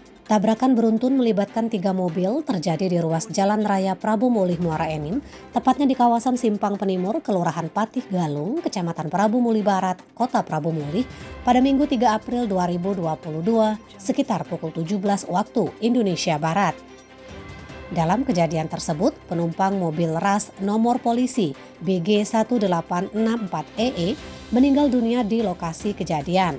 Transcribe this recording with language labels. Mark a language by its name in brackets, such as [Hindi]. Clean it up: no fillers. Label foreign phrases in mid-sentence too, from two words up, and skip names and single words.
[Indonesian] Tabrakan beruntun melibatkan 3 mobil terjadi di ruas Jalan Raya Prabu Mulih Muara Enim, tepatnya di kawasan Simpang Penimur, Kelurahan Patih Galung, Kecamatan Prabu Mulih Barat, Kota Prabu Mulih, pada Minggu 3 April 2022, sekitar pukul 17 waktu Indonesia Barat. Dalam kejadian tersebut, penumpang mobil ras nomor polisi BG 1864EE meninggal dunia di lokasi kejadian.